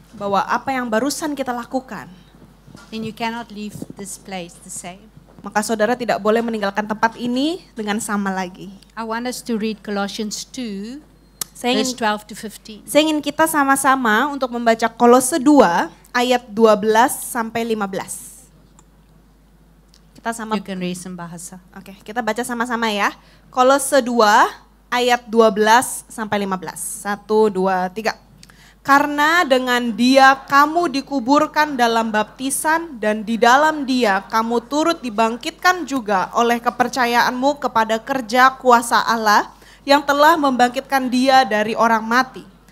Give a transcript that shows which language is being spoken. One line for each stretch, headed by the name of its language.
Indonesian: bahwa apa yang barusan kita lakukan,
English: then you cannot leave this place the same.
Indonesian: maka saudara tidak boleh meninggalkan tempat ini dengan sama lagi.
English: I want us to read Colossians 2,
Indonesian: Saya
English: verse 12 to 15.
Indonesian: saya ingin kita sama-sama untuk membaca Kolose 2 ayat 12 sampai 15. Kita sama
English: You can read some bahasa.
Indonesian: Oke, kita baca sama-sama ya. Kolose 2 ayat 12 sampai 15. 1, 2, 3. Karena dengan Dia kamu dikuburkan dalam baptisan dan di dalam Dia kamu turut dibangkitkan juga oleh kepercayaanmu kepada kerja kuasa Allah yang telah membangkitkan Dia dari orang mati.